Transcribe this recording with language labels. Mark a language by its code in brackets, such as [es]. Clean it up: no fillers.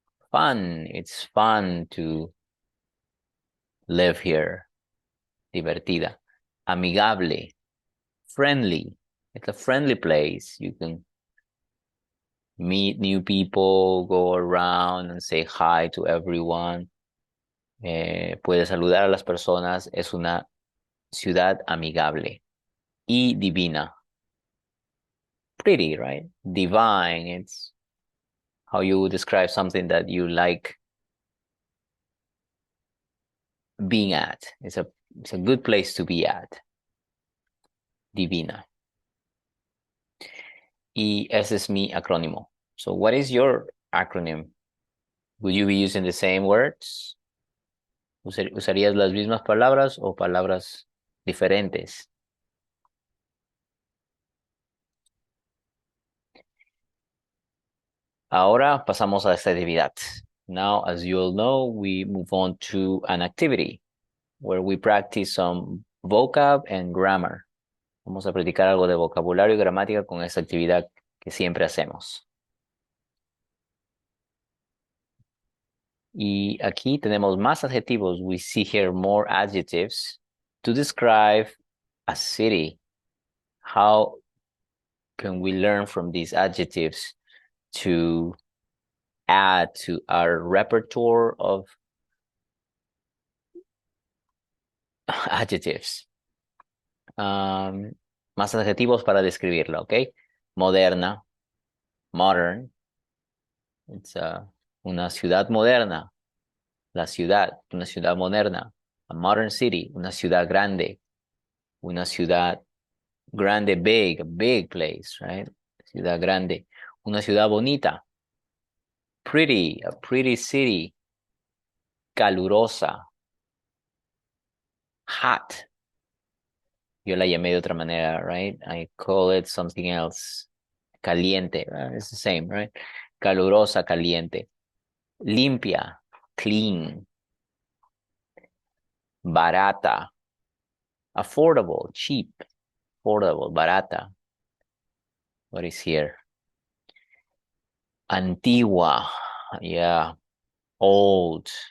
[en] Fun. It's fun to live here. [es] Divertida. Amigable. [en] Friendly. It's a friendly place. You can meet new people, go around and say hi to everyone. [es] Puede saludar a las personas. Es una ciudad amigable. Y divina. [en] Pretty, right? Divine. It's how you describe something that you like being at. It's a good place to be at. Divina. [es] Y ese es mi acrónimo. [en] So what is your acronym? Would you be using the same words? [es] ¿Usarías las mismas palabras o palabras diferentes? Ahora pasamos a esta actividad. [en] Now, as you all know, we move on to an activity where we practice some vocab and grammar. [es] Vamos a practicar algo de vocabulario y gramática con esta actividad que siempre hacemos. Y aquí tenemos más adjetivos. [en] We see here more adjectives to describe a city. How can we learn from these adjectives to add to our repertoire of adjectives? [es] Más adjetivos para describirla, ¿ok? Moderna, modern. It's una ciudad moderna. La ciudad, una ciudad moderna. [en] A modern city, [es] una ciudad grande. Una ciudad grande, big, [en] a big place, right? [es] Ciudad grande. Una ciudad bonita. [en] Pretty, a pretty city. Calurosa. Hot. [es] Yo la llamé de otra manera, right? [en] I call it something else. Caliente, right? It's the same, right? Calurosa, caliente. [es] Limpia, clean. [en] Barata. Affordable, cheap. Affordable, barata. What is here? Antigua. Yeah. Old.